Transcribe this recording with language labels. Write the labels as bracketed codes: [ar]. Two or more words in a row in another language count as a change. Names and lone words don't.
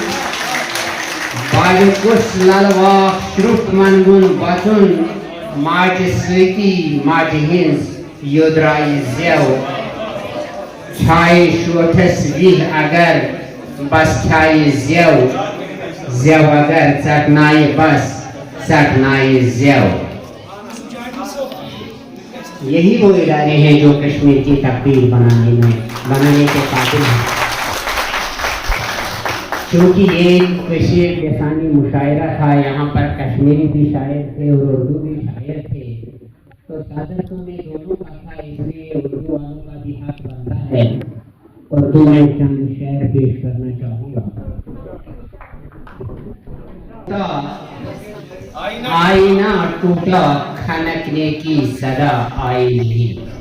[ks] بالہِ کُس للواہ شرُک ونوُن بژُن ماجہِ سۭتی ماجہِ ہٕنٛز یوٚدراے زیو چھایہِ شوٹھس وِہہِ اگر بس کھیایہِ زیو زیو اگر ژٹنایہِ بس ژٹنایہِ زیو [ur] یہی وہ ادارے ہیں جو کشمیر کی تقدیر بنانے کے قابل ہیں کیونکہ یہ کشیر لسانی مشاعرہ تھا یہاں پر کشمیری بھی شاعر تھے اور اردو بھی شاعر تھے تو صادقوں میں دونوں کا تھا اس لیے اردو والوں کا بھی حق بنتا ہے اردو میں چند شعر پیش کرنا چاہوں گا آئینہ ٹوٹا کھنکنے کی صدا آئی نہیں